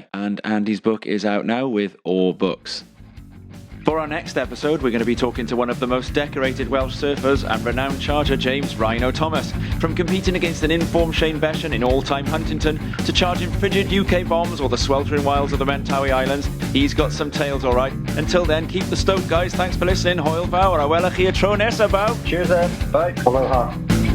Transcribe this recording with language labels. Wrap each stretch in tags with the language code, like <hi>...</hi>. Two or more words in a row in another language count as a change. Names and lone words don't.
<en>And Andy's book is out now with all books. For our next episode, we're going to be talking to one of the most decorated Welsh surfers and renowned charger, James Rhino Thomas. From competing against an informed Shane Beschen in all-time Huntington to charging frigid UK bombs or the sweltering wilds of the Mentawai Islands, he's got some tales, all right. Until then, keep the stoke, guys. Thanks for listening.</en> <cy>Hwyl fawr, a welwch chi y tro nesa, baw.</cy> <en>Cheers, Ed. Bye. Aloha.</en>